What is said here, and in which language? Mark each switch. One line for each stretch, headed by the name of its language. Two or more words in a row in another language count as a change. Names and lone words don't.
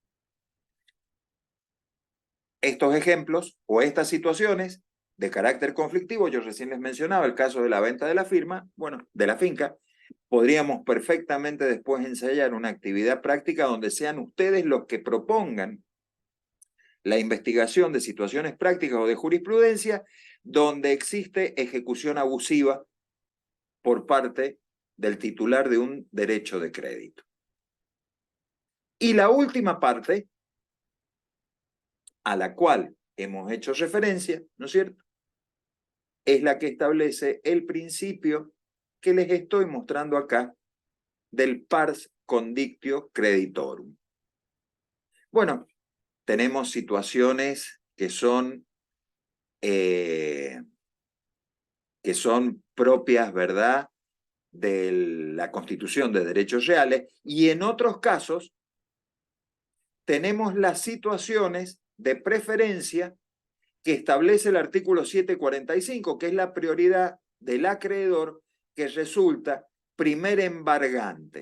Spanish: Estos ejemplos o estas situaciones de carácter conflictivo, yo recién les mencionaba el caso de la venta de la firma, bueno, de la finca, podríamos perfectamente después ensayar una actividad práctica donde sean ustedes los que propongan la investigación de situaciones prácticas o de jurisprudencia donde existe ejecución abusiva por parte del titular de un derecho de crédito. Y la última parte a la cual hemos hecho referencia, ¿no es cierto?, es la que establece el principio que les estoy mostrando acá del
Latin: pars condictio creditorum.
Spanish: Bueno, tenemos situaciones que son propias, ¿verdad?, de la Constitución de Derechos Reales, y en otros casos tenemos las situaciones de preferencia que establece el artículo 745, que es la prioridad del acreedor que resulta primer embargante.